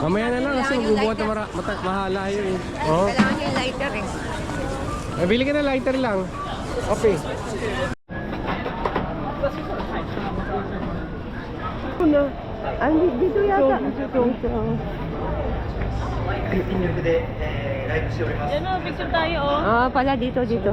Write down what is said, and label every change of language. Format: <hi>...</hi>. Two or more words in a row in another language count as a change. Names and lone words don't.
<tl>Mamaya na lang kasi magbubuhat na mahala yun eh. Oo. Kailangan niya yung lighter eh. Bili ka na lighter lang. Okay. Ano? Dito yata. Dito.</tl> <ja>全力で、ライブしております。</ja> <tl>Yan o, picture tayo oh. Ah, pala dito, dito.</tl>